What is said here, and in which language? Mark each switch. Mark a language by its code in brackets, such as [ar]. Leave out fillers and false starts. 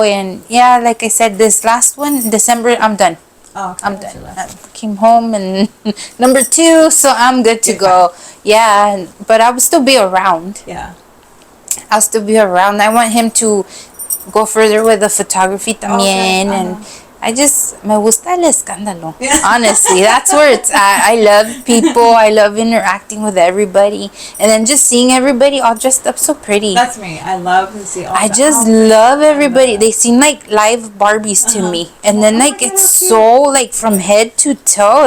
[en] And yeah, like I said, this last one, December, I'm done. Oh, okay. I'm done. I came home and number 2, so I'm good to go. Yeah, but I will still be around. Yeah. I'll still be around. I want him to go further with the photography también. And I just, [es] me gusta el escándalo. [en] Yeah. Honestly, that's where it's at. I love people. I love interacting with everybody. And then just seeing everybody all dressed up so pretty. That's me. I love to see all I just love everybody. They seem like live Barbies to me. And then like it's so like from head to toe.